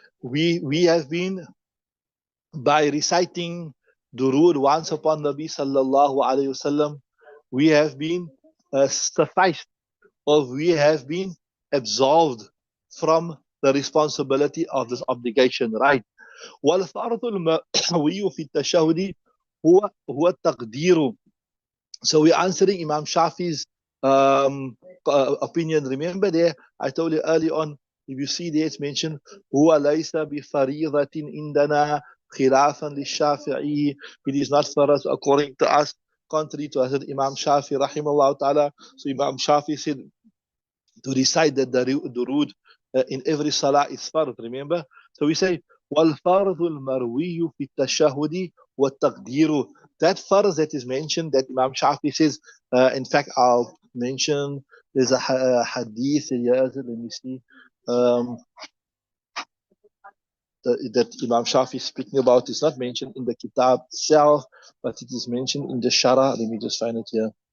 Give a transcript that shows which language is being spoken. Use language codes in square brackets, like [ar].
[en] We have been, by reciting durood once upon Nabi Sallallahu Alaihi Wasallam, we have been sufficed, or we have been absolved from the responsibility of this obligation, right? [ar] والفرض المروي في التشهد هو التقدير. [en] So we're answering Imam Shafi's opinion. Remember there, I told you early on, if you see there, it's mentioned, [ar] هو ليس بفريضة عندنا خلافا للشافعي. [en] It is not for us according to us, contrary to us, Imam Shafi rahimahullah ta'ala. So Imam Shafi said to recite that the durood in every salah is fard, remember? [ar] So we say, وَالْفَرْضُ الْمَرْوِيُّ فِي التَّشَهُدِ وَالتَّقْدِيرُ. [en] That farz that is mentioned, that Imam Shafi says, in fact, I'll mention, there's a hadith here, let me see, that Imam Shafi is speaking about. Is not mentioned in the kitab itself, but it is mentioned in the Shara. Let me just find it here.